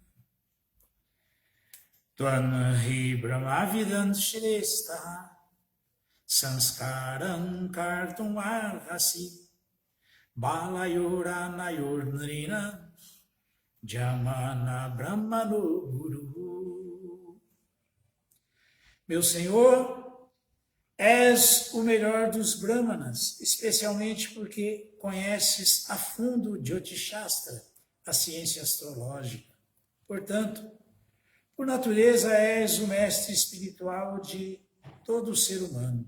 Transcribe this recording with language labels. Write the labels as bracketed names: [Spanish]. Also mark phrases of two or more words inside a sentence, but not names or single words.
[Sanskrit] Tvanhi Brahmavidam Shrestha Sanskaram Kartum Arhasi Balayora Nayor Nrina Jamana Brahmano Guru. [Portuguese] Meu Senhor, és o melhor dos Brahmanas, especialmente porque conheces a fundo Jyotishastra, a ciência astrológica. Portanto, por natureza és o mestre espiritual de todo ser humano.